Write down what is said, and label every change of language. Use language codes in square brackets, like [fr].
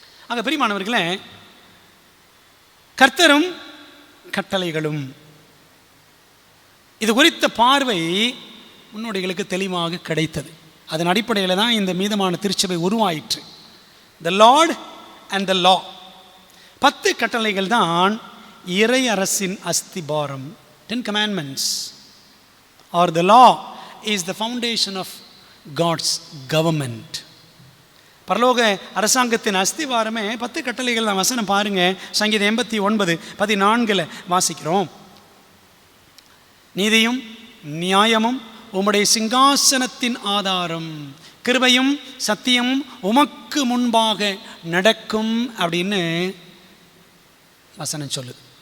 [ta] ஆக பிரியமானவர்களே, கர்த்தரும் கட்டளைகளும் இது குறித்த பார்வை முன்னோடிகளுக்கு தெளிவாக கிடைத்தது. அதன் அடிப்படையில் தான் இந்த மீதமான திருச்சபை உருவாயிற்று. [en] the lord and the law, [ta] 10 கட்டளைகள் தான் இறை அரசின் அஸ்திபாரம். [en] 10 commandments or the law is the foundation of God's government. [ta] பரலோக அரசாங்கத்தின் அஸ்திவாரமே 10 கட்டளைகள் தான். வசனம் பாருங்க, சங்கீதம் 89:14 வாசிக்கிறோம். நீதியும் நியாயமும் உம்முடைய சிங்காசனத்தின் ஆதாரம், கிருபையும் சத்தியமும் உமக்கு முன்பாக நடக்கும் அப்படின்னு வசனம் சொல்லுது.